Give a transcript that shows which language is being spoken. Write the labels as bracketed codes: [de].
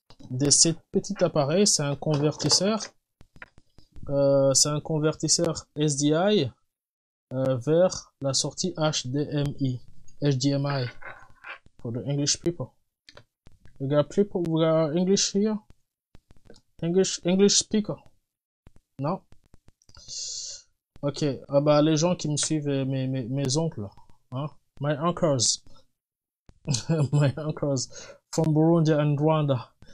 [fr] de ce petit appareil, c'est un convertisseur. C'est un convertisseur SDI vers la sortie HDMI. [en] HDMI for the English people. We got English here. English speaker. [fr] Non. [en] Ok. [fr] Ah bah les gens qui me suivent, mes oncles, hein? [en] My uncles. My uncles from Burundi and Rwanda.